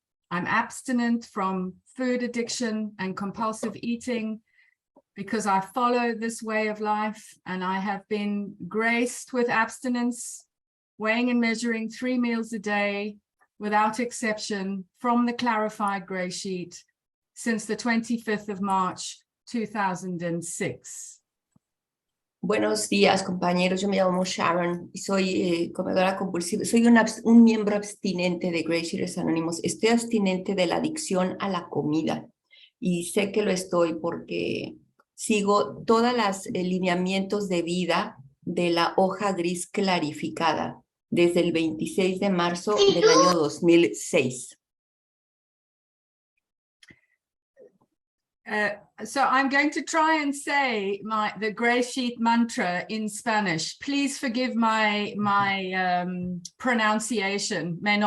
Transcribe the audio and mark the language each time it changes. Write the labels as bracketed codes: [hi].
[en] I'm abstinent from food addiction and compulsive eating because I follow this way of life, and I have been graced with abstinence, weighing and measuring 3 meals a day without exception from the clarified GreySheet since the 25th of March, 2006. [es] Buenos días, compañeros. Yo me llamo Sharon y soy comedora compulsiva. Soy un miembro abstinente de GreySheeters Anónimos. Estoy abstinente de la adicción a la comida y sé que lo estoy porque sigo todos los lineamientos de vida de la hoja gris clarificada desde el 26 de marzo del año 2006. [en] So I'm going to try and say the GreySheet mantra in Spanish. Please forgive my pronunciation.